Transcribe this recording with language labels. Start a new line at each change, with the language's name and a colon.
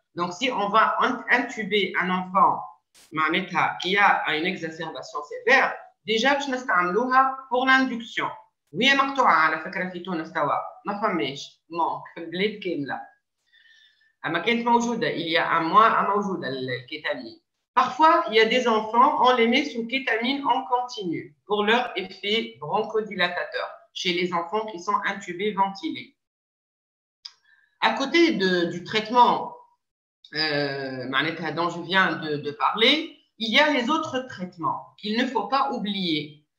French: Donc, si on va intuber un enfant qui a une exacerbation sévère, déjà, je vais pour l'induction.
Arabic: وهي مقطوعة على فكرة في تونس توا ما فماش مونك في البلاد كاملة أما كانت موجودة
French: il y a un mois
Arabic: موجودة الكيتامين.
French: Parfois il y a des enfants on les met sous kétamine en continu pour leur effet bronchodilatateur chez les enfants qui sont intubés ventilés. À côté du traitement dont je viens de parler, il y a les autres traitements qu'il ne faut pas oublier.